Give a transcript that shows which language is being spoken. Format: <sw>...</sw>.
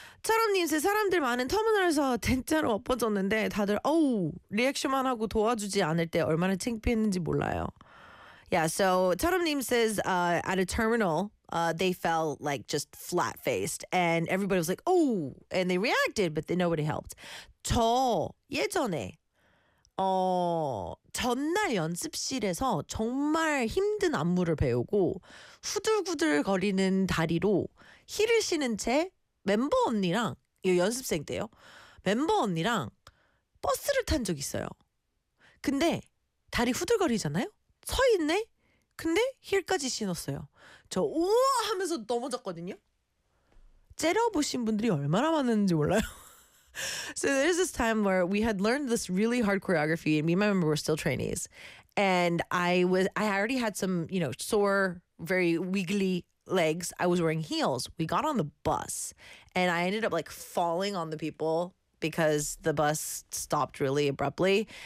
<ko>차람님 says, 사람들 많은 터미널에서 텐트로 엎어졌는데 다들 어우, 리액션만 하고 도와주지 않을 때 얼마나 창피했는지 몰라요.</ko> <en>Yeah, so Tarumneem says at a terminal, they fell like just flat-faced and everybody was like, oh, and they reacted, but then nobody helped.</en> <ko>저 예전에 전날 연습실에서 정말 힘든 안무를 배우고 후들후들거리는 다리로 힐을 신은 채 멤버 언니랑, 이거 연습생 때요, 멤버 언니랑 버스를 탄 적 있어요. 근데 다리 후들거리잖아요? 서 있네? 근데 힐까지 신었어요. 저 우와 하면서 넘어졌거든요. 째려보신 분들이 얼마나 많은지 몰라요.</ko> <en>So there's this time where we had learned this really hard choreography and me and my member were still trainees. And I already had some, you know, sore, very wiggly legs. I was wearing heels. We got on the bus and I ended up like falling on the people because the bus stopped really abruptly.</en>